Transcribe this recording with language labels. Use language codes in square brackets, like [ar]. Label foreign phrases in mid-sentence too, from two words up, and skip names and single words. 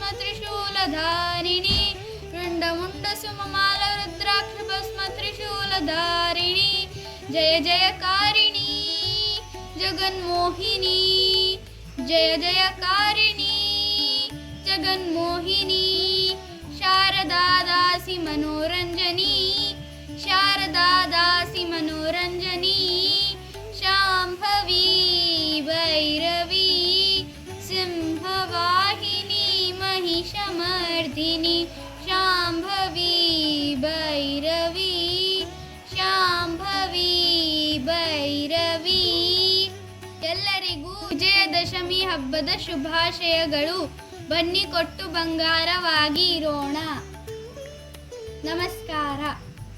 [sa] त्रिशूलधारिणी रुण्डमुण्ड सुममाल रुद्राक्ष भस्म त्रिशूलधारिणी जय जयकारिणी जगन्मोहिनी जय जयकारिणी जगन्मोहिनी शारदा दासी मनोरञ्जनी शारदा दासी मनोरञ्जनी शाम्भवी भैरवी सिंहवाहिनी महिषमर्दिनी शाम्भवी भैरवी शाम्भवी भैरवी [kn] ಎಲ್ಲರಿಗೂ ವಿಜಯದಶಮಿ ಹಬ್ಬದ ಶುಭಾಶಯಗಳು. ಬನ್ನಿ ಕೊಟ್ಟು ಬಂಗಾರವಾಗಿ ಇರೋಣ. ನಮಸ್ಕಾರ.